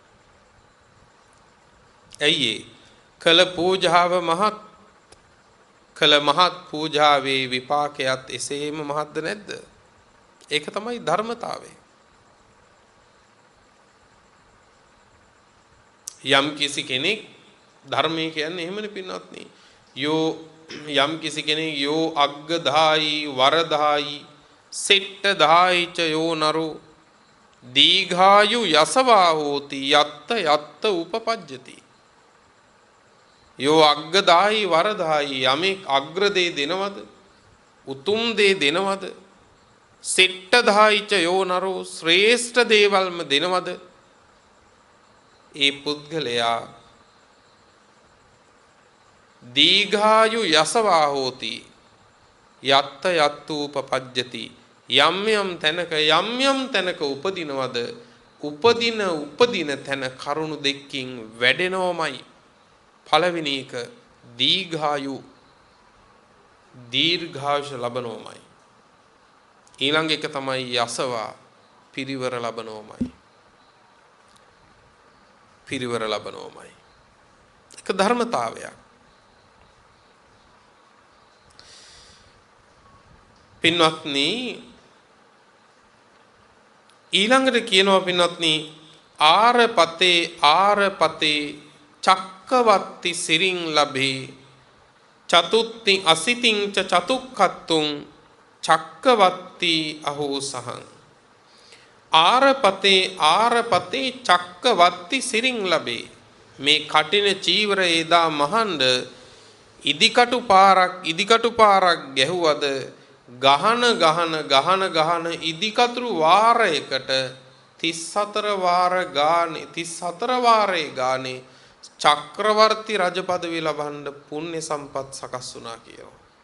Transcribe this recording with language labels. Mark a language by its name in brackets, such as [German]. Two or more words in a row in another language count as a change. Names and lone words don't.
[Sinhala] ඇයි කළ පූජාව මහත් කළ මහත් පූජාවේ විපාකයක් එසේම මහත්ද නැද්ද? ඒක තමයි ධර්මතාවය. යම් කිසි කෙනෙක් ධර්මයේ කියන්නේ එහෙමනේ පින්වත්නි. [Pali] යෝ [Sinhala] යම් කිසි කෙනෙක් [Pali] යෝ අග්ගදායි වරදායි සෙට්ට දායිච යෝ නරු දීඝායු යසවා හෝති යත්ත යත්ත උපපජ්ජති. යෝ අග්ගදායි වරදායි [Sinhala] යමෙක් අග්‍රදේ දෙනවද උතුම් දේ දෙනවද [Pali] සෙට්ට දායිච යෝ නරු [Sinhala] ශ්‍රේෂ්ඨ දේවල්ම දෙනවද ඒ පුද්ගලයා [Pali] දීඝායු යසවා හෝති යත්ත යත්තු උපපජ්ජති. [Sinhala] යම් යම් තැනක උපදිනවද උපදින තැන කරුණු දෙකකින් වැඩෙනවමයි. පළවෙනි එක දීඝායු දීර්ඝායුෂ ලබනවමයි. ඊළඟ එක තමයි යසවා පිරිවර ලබනවමයි. පිරිවර ලබනවමයි. ඒක ධර්මතාවයක්. පින්වත්නි ඊළඟට කියනවා පින්වත්නි [Pali] ආරපතේ චක්කවත්ති සිරින් ලබේ චතුත්ති අසිතින් ච චතුක්ඛත්තුං චක්කවත්ති අහෝ සහං. ආරපතේ චක්කවත්ති සිරින් ලබේ. [Sinhala] මේ කටින චීවර එදා මහන්ඩ ඉදිකටු පාරක් ගැහුවද ගහන ඉදිකතුරු වාරයකට 34 වාරයේ ගානේ චක්‍රවර්ති රජ පදවිය ලබන්න පුණ්‍ය සම්පත් සකස් වුණා කියනවා.